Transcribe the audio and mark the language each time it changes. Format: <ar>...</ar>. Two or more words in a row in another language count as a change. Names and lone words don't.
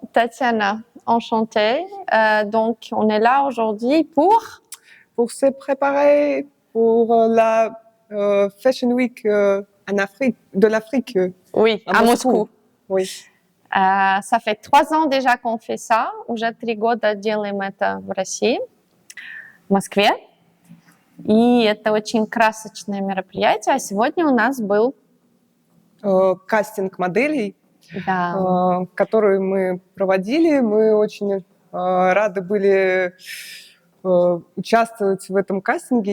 <fr>Tatiana, enchantée. Donc, on est là aujourd'hui pour se préparer pour la</fr> <en>Fashion Week</en> <fr>en Afrique, de l'Afrique. Oui, à Moscou. Oui. Ça fait 3 ans déjà qu'on fait ça.</fr> <ru>Уже 3 года делаем это в России, в Москве. И это очень красочное мероприятие. А сегодня у нас был кастинг моделей, да. который мы проводили. Мы очень рады были участвовать в этом кастинге.</ru>